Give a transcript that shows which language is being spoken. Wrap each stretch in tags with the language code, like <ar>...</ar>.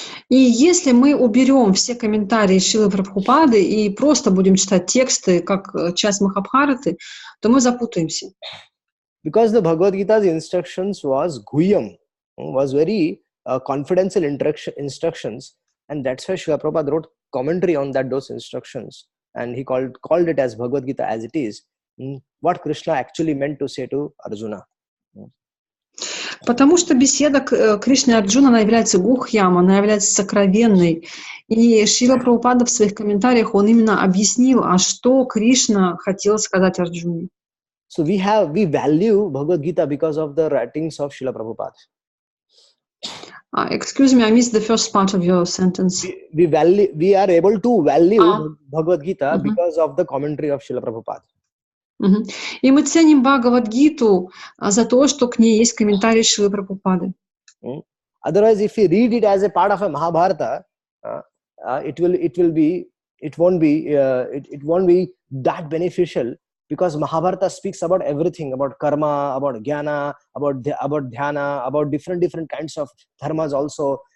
<ru>И если мы уберем все комментарии Шрилы Прабхупады и просто будем читать тексты как часть Махабхараты, то мы запутаемся.</ru> <en>Because the Bhagavad Gita's instructions was Guhyam, was very confidential instructions, and that's why Srila Prabhupada wrote commentary on those instructions, and he called it as Bhagavad Gita as it is, what Krishna actually meant to say to Arjuna.</en> <ru>Потому что беседа Кришны и Арджуна, она является гухьям, она является сокровенной. И Шрила Прабхупада в своих комментариях, он именно объяснил, что Кришна хотел сказать Арджуне.</ru> <en>So we value Bhagavad Gita because of the writings of Srila Prabhupada. Excuse me, I missed the first part of your sentence. We are able to value Bhagavad Gita because of the commentary of Srila Prabhupada.</en> <ru>И мы ценим Бхагавад-гиту за то, что к ней есть комментарии Шрилы Прабхупады.</ru> <en>Otherwise, if we read it as a part of a Mahabharata, it won't be that beneficial, because Mahabharata speaks about everything, about karma, about jnana, about dhyana, about different kinds of dharmas also.</en>